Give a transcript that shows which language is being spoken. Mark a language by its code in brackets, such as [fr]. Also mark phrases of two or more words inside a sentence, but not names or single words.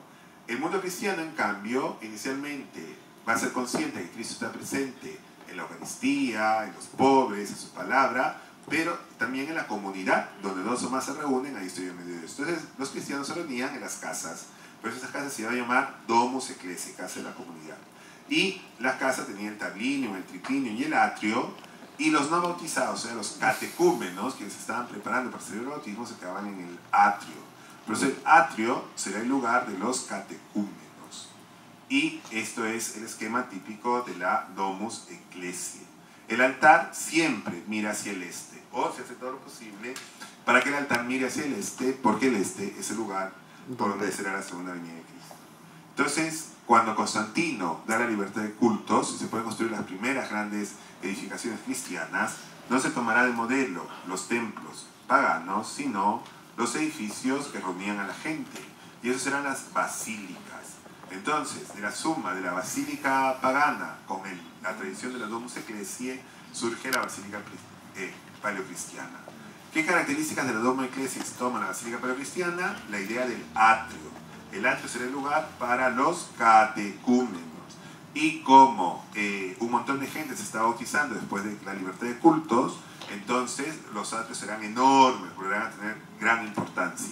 [es] El mundo cristiano, en cambio, inicialmente va a ser consciente que Cristo está presente en la Eucaristía, en los pobres, en su palabra, pero también en la comunidad, donde dos o más se reúnen, ahí estoy en medio de Dios. Entonces, los cristianos se reunían en las casas, por eso esas casas se iban a llamar [la] domus ecclesiae, [es] casa de la comunidad. Y las casas tenían el tablinium, el triclinium y el atrio, y los no bautizados, o sea, los catecúmenos, quienes se estaban preparando para celebrar el bautismo, se quedaban en el atrio. Por eso el atrio será el lugar de los catecúmenos. Y esto es el esquema típico de la [la] domus ecclesiae. [es] El altar siempre mira hacia el este, o se hace todo lo posible para que el altar mire hacia el este, porque el este es el lugar por donde será la segunda venida de Cristo. Entonces, cuando Constantino da la libertad de cultos y se pueden construir las primeras grandes edificaciones cristianas, no se tomará de modelo los templos paganos, sino los edificios que reunían a la gente, y esos serán las basílicas. Entonces, de la suma de la basílica pagana con la tradición de la [la] domus ecclesiae, [es] surge la basílica paleocristiana. ¿Qué características de la [la] domus ecclesiae [es] toma la basílica paleocristiana? La idea del atrio. El atrio será el lugar para los catecúmenos. Y como un montón de gente se está bautizando después de la libertad de cultos, entonces los atrios serán enormes, volverán a tener gran importancia.